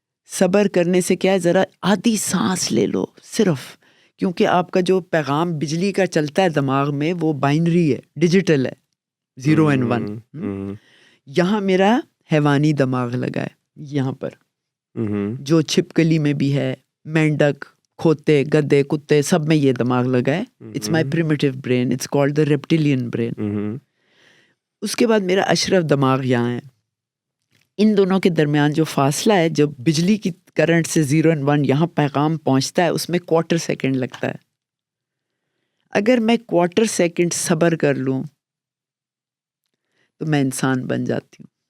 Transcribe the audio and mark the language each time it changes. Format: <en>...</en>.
<ur>صبر کرنے سے کیا ہے, ذرا آدھی سانس لے لو صرف, کیونکہ آپ کا جو پیغام بجلی کا چلتا ہے دماغ میں وہ بائنری ہے, ڈیجیٹل ہے, 0 and 1. یہاں میرا حیوانی دماغ لگا ہے, یہاں پر جو چھپکلی میں بھی ہے, مینڈک, کھوتے, گدے, کتے, سب میں یہ دماغ لگا ہے.</ur> <en>It's my primitive brain, it's called the reptilian brain.</en> <ur>اس کے بعد میرا اشرف دماغ یہاں ہے. ان دونوں کے درمیان جو فاصلہ ہے, جو بجلی کی کرنٹ سے 0 and 1 یہاں پیغام پہنچتا ہے, اس میں 1/4 سیکنڈ لگتا ہے. اگر میں 1/4 سیکنڈ صبر کر لوں تو میں انسان بن جاتی ہوں.</ur>